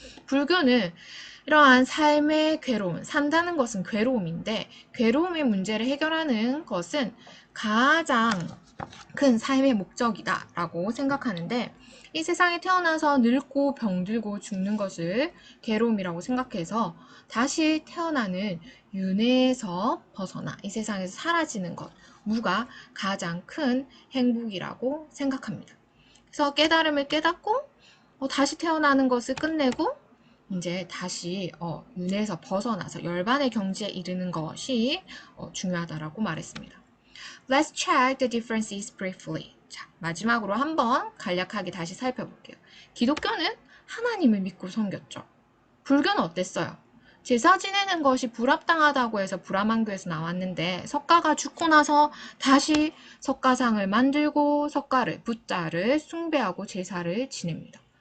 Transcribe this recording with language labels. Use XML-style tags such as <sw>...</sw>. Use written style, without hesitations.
<ko>불교는 이러한 삶의 괴로움, 산다는 것은 괴로움인데 괴로움의 문제를 해결하는 것은 가장 큰 삶의 목적이다 라고 생각하는데 이 세상에 태어나서 늙고 병들고 죽는 것을 괴로움이라고 생각해서 다시 태어나는 윤회에서 벗어나 이 세상에서 사라지는 것, 무가 가장 큰 행복이라고 생각합니다. 그래서 깨달음을 깨닫고 다시 태어나는 것을 끝내고 이제 다시 윤회에서 벗어나서 열반의 경지에 이르는 것이 중요하다라고 말했습니다.</ko> <en>Let's check the differences briefly.</en> <ko>자, 마지막으로 한번 간략하게 다시 살펴볼게요. 기독교는 하나님을 믿고 섬겼죠. 불교는 어땠어요? 제사 지내는 것이 불합당하다고 해서 불암한교에서 나왔는데 석가가 죽고 나서 다시 석가상을 만들고 석가를, 붓자를 숭배하고 제사를 지냅니다.</ko>